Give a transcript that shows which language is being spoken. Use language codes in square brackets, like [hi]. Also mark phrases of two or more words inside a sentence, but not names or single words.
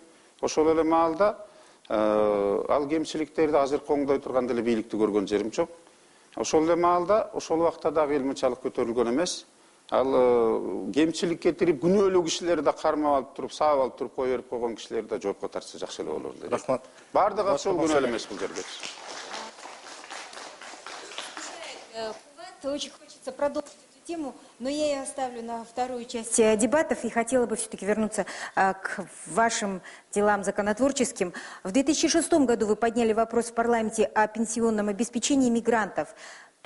[ky] Ошол эле маалда ал кемчиликтерди азыркы оңдой турган деле бийликти көргөн жерим жок. Ошол эле маалда, ошол убакта дагы эл мынчалык көтөрүлгөн эмес. Ал кемчилик кетирип, күнөөлүү кишилерди да кармап алып туруп, саап алып туруп кое берип койгон кишилерди да жоопко тартса жакшы эле болор эле. Рахмат. Бардыгы ошол күнөөлүү эмес бул жерде. [ru] Очень хочется продолжить эту тему, но я ее оставлю на вторую часть дебатов и хотела бы все-таки вернуться к вашим делам законотворческим. В 2006 году вы подняли вопрос в парламенте о пенсионном обеспечении мигрантов.